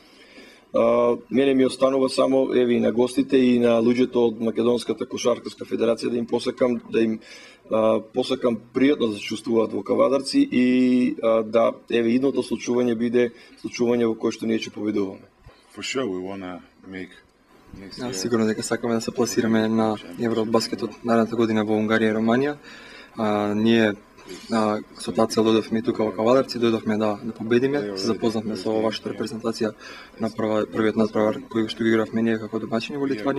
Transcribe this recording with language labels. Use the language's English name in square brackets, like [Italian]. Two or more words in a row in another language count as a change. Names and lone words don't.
[Macedonian] Мене ми останува само еве и на гостите и на луѓето од Македонската кошаркарска федерација да им посакам пријатно да се чувствуваат во Кавадарци и да еве идното случување биде случување во кое што ние ќе победуваме. [English] For sure we want to make [Macedonian] Сигурно дека сакаме да се пласираме на Евробаскетот наредната година во Унгарија и Романија. Ние со таа цел дојдовме и тука во Кавадарци, дојдовме да победиме, се запознавме со вашата репрезентација на првиот надпревар кој што ги игравме ние како домаќини во Литванија.